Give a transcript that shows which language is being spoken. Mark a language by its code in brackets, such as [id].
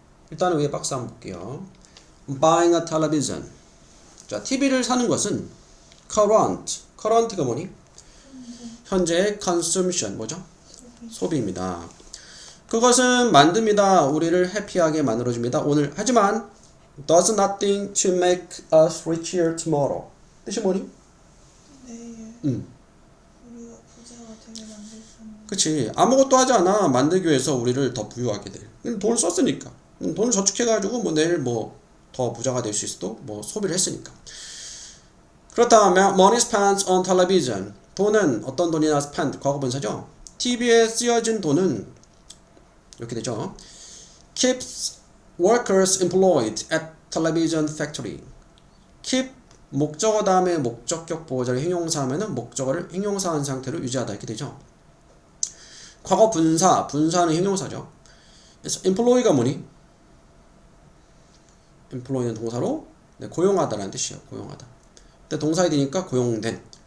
[ko] 일단은 위에 박스 한번 볼게요. [en] Buying a television. [ko] 자, TV를 사는 것은 current가 뭐니? 현재의 consumption 뭐죠? 소비입니다. 그것은 만듭니다. 우리를 해피하게 만들어줍니다. 오늘 하지만 [en] does nothing to make us richer tomorrow. [ko] 뜻이 뭐니? 내일 우리가 부자가 되게 만들 수 있는. 그치. 아무것도 하지 않아 만들기 위해서 우리를 더 부유하게 돼. 돈을 썼으니까. 돈을 저축해가지고 뭐 내일 뭐 더 부자가 될 수 있어도 뭐 소비를 했으니까. 그렇다면 [en] money spent on television. [ko] 돈은 어떤 돈이나 spend 과거 분사죠. TV에 쓰여진 돈은 이렇게 되죠. [en] keeps workers employed at television factory. keep [ko] 목적어 다음에 목적격 보호자를 형용사 하면은 목적어를 형용사한 상태로 유지하다 이렇게 되죠. 과거 분사, 분사는 형용사죠. 그래서 employ가 뭐니? employ는 동사로 네, 고용하다라는 뜻이에요. 고용하다. 근데 동사에 되니까 고용된.